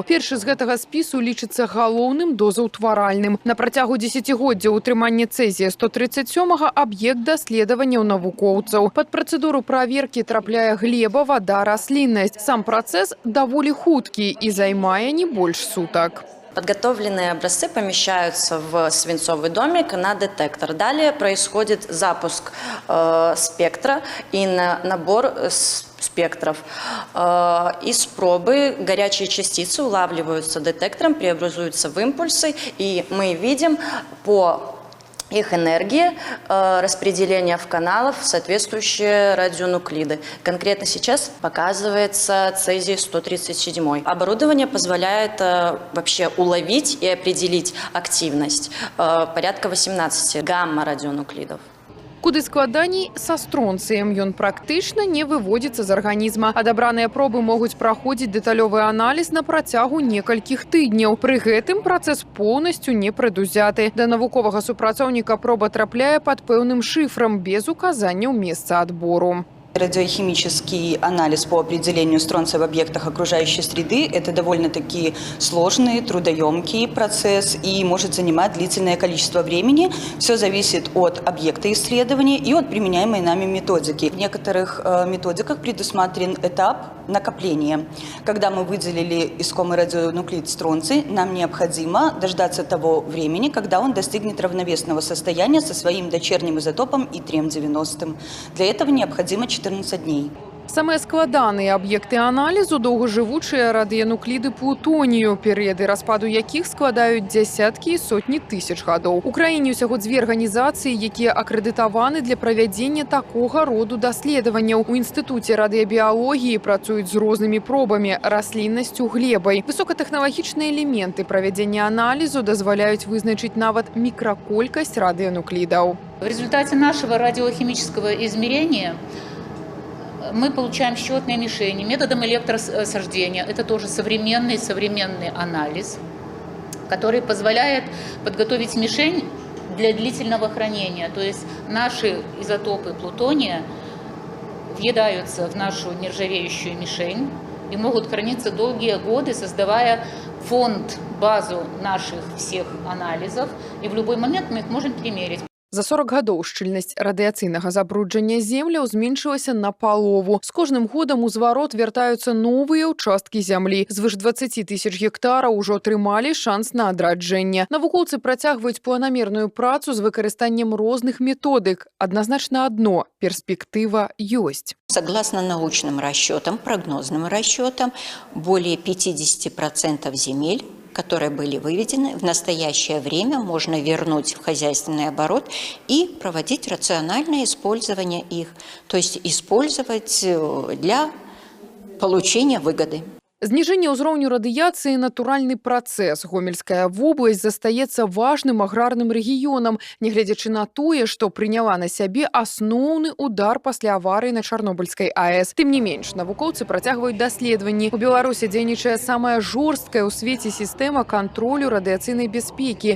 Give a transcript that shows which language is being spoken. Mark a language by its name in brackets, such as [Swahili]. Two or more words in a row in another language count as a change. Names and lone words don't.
[Belarusian] Першы з гэтага спісу лічыцца галоўным дозаўтваральным. На працягу дзесяцігоддзя ўтрымання цэзія 137 аб'ект даследаванняў навукоўцаў. Пад працэдуру праверкі трапляе глеба, вада, расліннасць. Сам працэс даволі хуткі і займае не больш сутак. [Russian] Подготовленные образцы помещаются в свинцовый домик на детектор. Далее происходит запуск спектра и набор спектров. Из пробы горячие частицы улавливаются детектором, преобразуются в импульсы, и мы видим по их энергии распределение в каналах в соответствующие радионуклиды. Конкретно сейчас показывается цезий-137. Оборудование позволяет вообще уловить и определить активность порядка 18 гамма-радионуклидов. [Belarusian] Куды складаней са стронцыем. Ён практычна не выводзіцца з арганізма. Адабраныя пробы могуць праходзіць дэталёвы аналіз на працягу некалькіх тыдняў. Пры гэтым працэс поўнасцю не прадузяты. Да навуковага супрацоўніка проба трапляе пад пэўным шыфрам без указанняў месца адбору. [Russian] Радиохимический анализ по определению стронция в объектах окружающей среды – это довольно-таки сложный, трудоемкий процесс и может занимать длительное количество времени. Все зависит от объекта исследования и от применяемой нами методики. В некоторых методиках предусмотрен этап накопления. Когда мы выделили искомый радионуклид стронций, нам необходимо дождаться того времени, когда он достигнет равновесного состояния со своим дочерним изотопом И-3-90. Для этого необходимо 14 дней. [Belarusian] Самыя складаныя аб'екты аналізу – доўгажывучыя радыенукліды плутонію, перыяды распаду якіх складаюць дзясяткі і сотні тысяч гадоў. У краіне ўсяго дзве арганізацыі, якія акрэдытаваны для правядзення такога роду даследаванняў. У інстытуце радыябіялогіі працуюць з рознымі пробамі, расліннасцю, глебай. Высокатэхналагічныя элементы правядзення аналізу дазваляюць вызначыць нават мікраколькасць радыенуклідаў. [Russian] В результате нашего радиохимического измерения мы получаем счетные мишени методом электросождения. Это тоже современный анализ, который позволяет подготовить мишень для длительного хранения. То есть наши изотопы плутония въедаются в нашу нержавеющую мишень и могут храниться долгие годы, создавая фонд, базу наших всех анализов. И в любой момент мы их можем примерить. [Belarusian] За 40 гадоў шчыльнасць радыяцыйнага забруджання земляў зменшылася напалову. З кожным годам у зварот вяртаюцца новыя ўчасткі зямлі. Звыш 20 тысяч гектараў ужо атрымалі шанс на адраджэнне. Навукоўцы працягваюць планамерную працу з выкарыстаннем розных методык. Адназначна адно – перспектыва ёсць. [Russian] Согласно научным расчетам, прогнозным расчетам, более 50% земель, которые были выведены, в настоящее время можно вернуть в хозяйственный оборот и проводить рациональное использование их, то есть использовать для получения выгоды. [Belarusian] Зніжэнне ўзроўню радыяцыі – натуральны працэс. Гомельская вобласць застаецца важным аграрным рэгіёнам, нягледзячы на тое, што прыняла на сябе асноўны удар пасля аварыі на Чарнобыльскай АЭС. Тым не менш, навукоўцы працягваюць даследаванні. У Беларусі дзейнічае самая жорсткая ў свеце сістэма кантролю радыяцыйнай бяспекі.